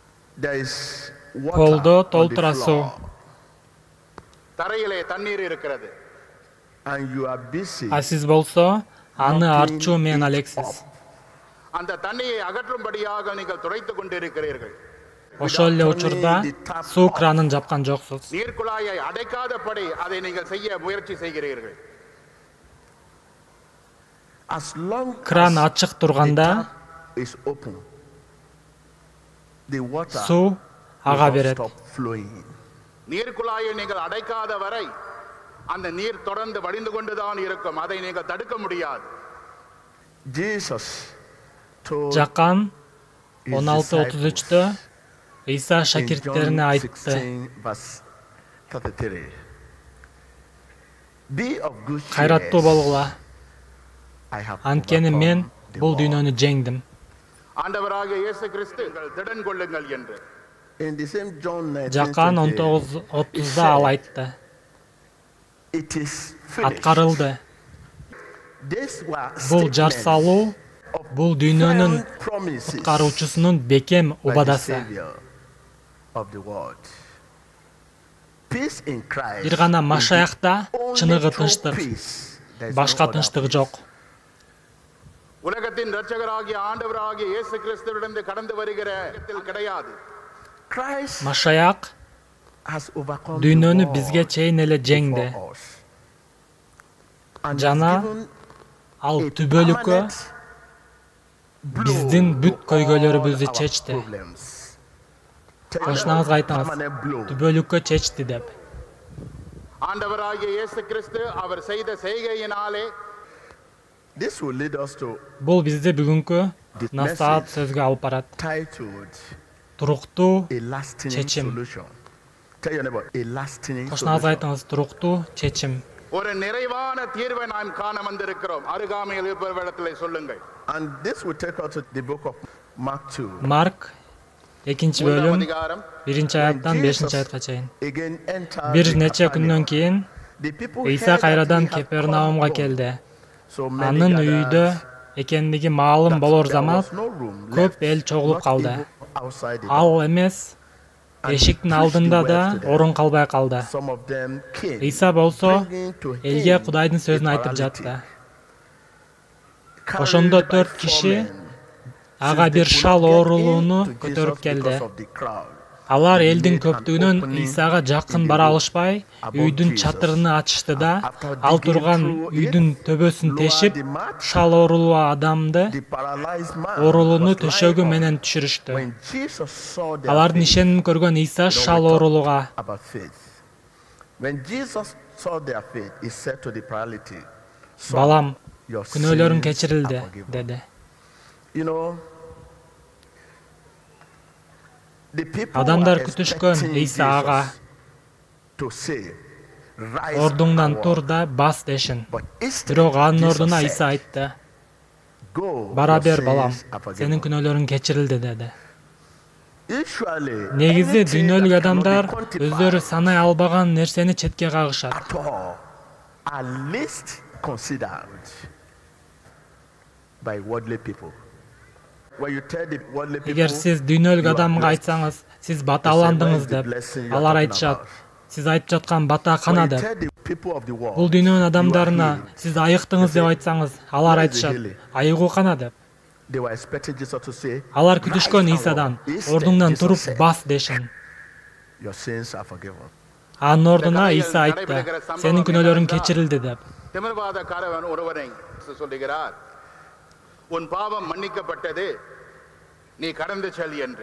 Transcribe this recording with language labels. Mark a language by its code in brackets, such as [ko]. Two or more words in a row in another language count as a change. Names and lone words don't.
[en] There is Koldo water on the [ky] толтура суу. [en] floor, [ta] தரையிலே தண்ணீர் இருக்கிறது. [en] and you are busy [ky] А сиз болсо аны [en] mopping [ky] артчуу менен [en] it [ky] алексиз. [en] up. [ta] அந்த தண்ணியை அகற்றும்படியாக நீங்கள் துடைத்துக் கொண்டிருக்கிறீர்கள். [ky] Ошол эле учурда суу кранын жапкан жоксуз. [ta] நீர்க்குழாயை அடைக்காதபடி அதை நீங்கள் செய்ய முயற்சி செய்கிறீர்கள். [en] As long [ky] Кран [en] as [ky] ачык [en] the [ky] турганда [en] tap is open, the water [ky] суу ага [en] will not [ky] берет. [en] stop flowing. [ta] நீர்க்குழாயை நீங்கள் அடைக்காத வரை அந்த நீர் தொடர்ந்து வடிந்து கொண்டுதான் இருக்கும். அதை நீங்கள் தடுக்க முடியாது. [en] Jesus told [ky] Жакан [en] his [ky] 16:33-тө Иса [en] in [ky] шакирттерине [en] John [ky] айтты. [en] 16, verse 33. Be of good [ky] Кайраттуу [en] cheer. [ky] болгула. [en] I have [ky] Анткени мен [en] overcome the [ky] бул [en] world. [ky] дүйнөнү жеңдим. [ta] ஆண்டவராகிய இயேசு கிறிஸ்து திடன் கொள்ளுங்கள் என்று. [en] In the same John [ky] Жакан [en] 19:20, [ky] 19:30-да ал айтты. [en] it is finished. [ky] Аткарылды. [en] These were [ky] Бул жар [en] statements [ky] салуу [en] of [ky] бул дүйнөнүн [en] firm promises [ky] куткаруучусунун бекем [en] by the [ky] убадасы. [en] Savior of the world. Peace in Christ [ky] Бир гана [en] is [ky] Машаякта [en] the only [ky] чыныгы [en] true [ky] тынчтык, [en] peace. There is [ky] башка [en] no other [ky] тынчтык [en] peace. [ky] жок. [ta] உலகத்தின் இரட்சகராகிய ஆண்டவராகிய இயேசு கிறிஸ்துவிடமிருந்து கடந்து வருகிற இடத்தில் கிடையாது. [en] Christ [ky] Машаяк [en] has overcome the [ky] дүйнөнү [en] world [ky] бизге чейин эле жеңди. [en] for us. And [ky] Жана [en] has given [ky] ал [en] a [ky] түбөлүккө [en] permanent blow [ky] биздин бүт [en] to [ky] көйгөйлөрүбүздү [en] all our [ky] чечти. [en] problems. Tell [ky] Кошуңузга [en] them, [ky] айтыңыз. [en] permanent blow. [ky] Түбөлүккө чечти деп. [ta] ஆண்டவராகிய இயேசு கிறிஸ்து அவர் செய்த செய்கையினாலே [en] This will lead us to [ky] Бул бизди бүгүнкү [en] The [ky] насаат [en] message. [ky] сөзгө алып барат. [en] titled [ky] Туруктуу [en] A Lasting [ky] Чечим. [en] Solution. Tell your neighbor, a lasting [ky] Кошуңузга [en] solution. [ky] айтыңыз, туруктуу чечим. [ta] ஒரு நிறைவான தீர்வை நாம் காண வந்திருக்கிறோம். அருகாமையில் இருப்பவரிடத்திலே சொல்லுங்கள். [en] And this will take us to the book of Mark 2. [ky] Марк 2 [ta] மூன்றாம் [ky] бөлүм [ta] அதிகாரம் [ky] 1 аяттан 5 аятка чейин. [en] Again entered [ky] Бир [en] the [ky] нече күндөн [en] Capernaum. [ky] кийин [en] The people [ky] Иса [en] heard that [ky] кайрадан [en] he had [ky] Капернаумга [en] come home. [ky] келди. [en] So many [ky] Анын [en] gathered [ky] үйдө экендиги маалым [en] that [ky] болор [en] there [ky] замат [en] was no room [ky] көп [en] left, [ky] эл чогулуп [en] not [ky] калды. [en] even outside the [ky] Ал [en] door. [ky] эмес [en] And he [ky] эшиктин [en] preached [ky] алдында [en] the [ky] да [en] word to them. [ky] орун калбай калды. [en] Some of them came, [ky] Иса болсо [en] bringing to [ky] элге [en] him [ky] Кудайдын [en] a [ky] сөзүн айтып [en] paralytic, [ky] жатты. [en] carried [ky] Ошондо [en] by [ky] 4 [en] four [ky] киши [en] men. [ky] ага [en] Since [ky] бир [en] they could [ky] шал [en] not get [ky] оорулууну [en] into [ky] көтөрүп [en] Jesus [ky] келди. [en] because of the crowd, [ky] Алар [en] he [ky] элдин [en] made an [ky] көптүгүнөн [en] opening [ky] Исага жакын [en] in the [ky] бара [en] roof [ky] алышпай, [en] above [ky] үйдүн [en] Jesus. [ky] чатырын ачышты да, [en] After [ky] ал [en] digging [ky] турган [en] through [ky] үйдүн [en] it, [ky] төбөсүн [en] lowered [ky] тешип, [en] the mat. [ky] шал оорулуу адамды [en] The paralyzed man [ky] оорулууну [en] was [ky] төшөгү [en] lying on. [ky] менен түшүрүштү. [en] When Jesus saw their [ky] Алардын [en] faith, [ky] ишенимин көргөн Иса [en] now [ky] шал [en] we talk [ky] оорулууга [en] about faith. When Jesus saw their faith, he said to the paralytic, "Son, [ky] балам, [en] your [ky] күнөөлөрүң [en] sins [ky] кечирилди, [en] are forgiven." [ky] деди. [en] You know, the people [ky] Адамдар [en] were [ky] күтүшкөн [en] expecting [ky] Иса ага [en] Jesus to say, "Rise [ky] ордуңдан [en] and [ky] тур [en] walk." [ky] да бас дешин. [en] But instead, [ky] Бирок анын [en] Jesus [ky] ордуна [en] said, [ky] Иса айтты, [en] "Go, [ky] бара [en] your [ky] бер балам, [en] sins are forgiven." [ky] сенин күнөөлөрүң кечирилди, деди. [en] Usually, [ky] Негизи [en] anything [ky] дүйнөлүк [en] that cannot be [ky] адамдар [en] quantified [ky] өздөрү санай албаган нерсени четке кагышат. [en] at all are least considered by worldly people. When you tell the worldly people, [ky] Эгер сиз дүйнөлүк [en] you are [ky] адамга [en] blessed, [ky] айтсаңыз, сиз [en] they [ky] бата [en] say, [ky] аландыңыз [en] "Where is the [ky] деп, [en] blessing you are [ky] алар [en] talking [ky] айтышат, [en] about?" [ky] сиз айтып жаткан бата [en] When [ky] кана [en] you [ky] деп. [en] tell the people of the world, [ky] Бул дүйнөнүн [en] "You are [ky] адамдарына [en] healed," [ky] сиз айыктыңыз деп айтсаңыз, алар [en] Where is the [ky] айтышат, [en] healing? [ky] айыгуу кана деп. [en] they were expecting Jesus to say, [ky] Алар [en] "Rise [ky] күтүшкөн [en] and [ky] Исадан, [en] walk." Instead, [ky] ордуңдан [en] Jesus [ky] туруп [en] said, [ky] бас дешин. [en] "Your sins are forgiven." [ky] Анын ордуна Иса айтты, сенин күнөөлөрүң кечирилди деп. [ta] திமிர்வாதக்காரன் ஒருவனை சொல்லுகிறார், உன் பாவம் மன்னிக்கப்பட்டது, நீ கடந்து செல் என்று.